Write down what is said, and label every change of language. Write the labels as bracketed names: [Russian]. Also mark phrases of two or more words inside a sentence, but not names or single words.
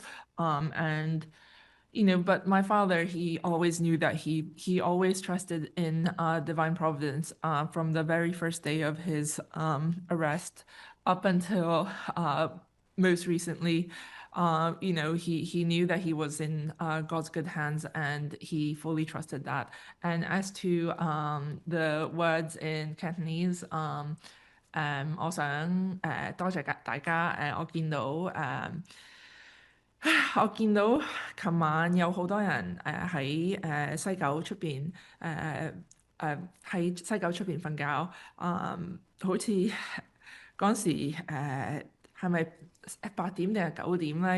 [English] And you know, but my father, he always knew that he always trusted in divine providence from the very first day of his arrest up until most recently. You know, he knew that he was in God's good hands, and he fully trusted that. And as to the words in Cantonese, [Cantonese] 我想多謝大家我見到我見到琴晚有好多人喺西九出邊喺西九出邊瞓覺，好似嗰時係咪8點定係9點咧？